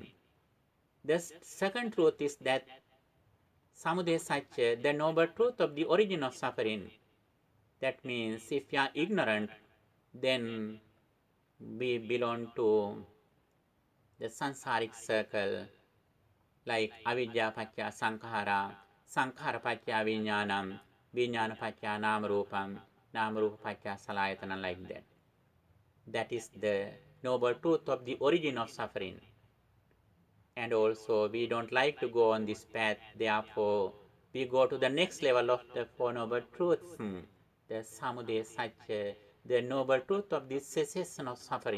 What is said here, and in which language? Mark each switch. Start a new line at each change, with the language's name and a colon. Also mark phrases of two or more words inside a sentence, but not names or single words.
English: The second truth is that
Pali: Samudaya Satya,
English: the noble truth of the origin of suffering. That means if we are ignorant, then we belong to the samsaric circle, like
Pali: avidya paccaya sankhara, sankhara paccaya vijnanam, vijnana paccaya namarupam, namarupa paccaya salayatana,
English: like that. That is the noble truth of the origin of suffering. And also we don't like to go on this path, therefore we go to the next level of the Four Noble Truths, the
Pali: Samudaya Satya,
English: the noble truth of the cessation of suffering.